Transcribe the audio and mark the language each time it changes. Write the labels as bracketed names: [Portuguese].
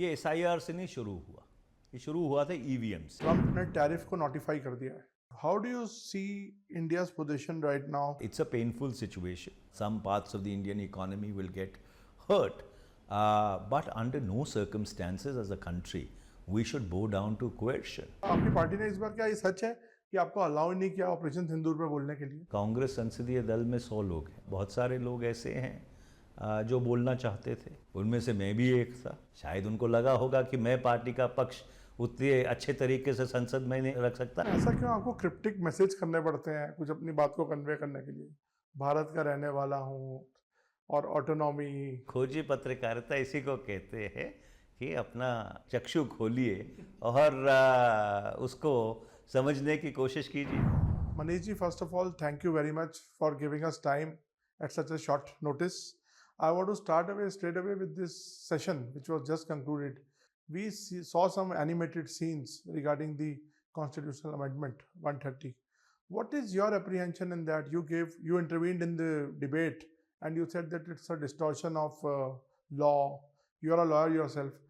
[Hindi] ये SIR से नहीं शुरू हुआ, ये शुरू हुआ था EVM से। ट्रंप ने टैरिफ को नोटिफाई कर दिया है। [English] How do you see India's position right now? It's a painful situation. Some parts of the Indian economy will get hurt, but under no circumstances as a country we should bow down to coercion. [Hindi] आपकी party ने इस बार, क्या ये सच है कि आपको allow नहीं किया ऑपरेशन सिंदूर पे बोलने के लिए? कांग्रेस संसदीय दल में 100 लोग हैं, बहुत सारे लोग ऐसे हैं जो बोलना चाहते थे, उनमें से मैं भी एक था। शायद उनको लगा होगा कि मैं पार्टी का पक्ष उतने अच्छे तरीके से संसद में नहीं रख सकता। ऐसा क्यों आपको क्रिप्टिक मैसेज करने पड़ते हैं कुछ अपनी बात को कन्वे करने के लिए? भारत का रहने वाला हूँ और ऑटोनॉमी। खोजी पत्रकारिता इसी को कहते हैं कि अपना चक्षु खोलिए और उसको समझने की कोशिश कीजिए। [English] Manish ji, first of all, thank you very much for giving us time at such a short notice. I want to start straight away with this session, which was just concluded. We saw some animated scenes regarding the constitutional amendment 130. What is your apprehension in that? You intervened in the debate and you said that it's a distortion of law. You are a lawyer yourself.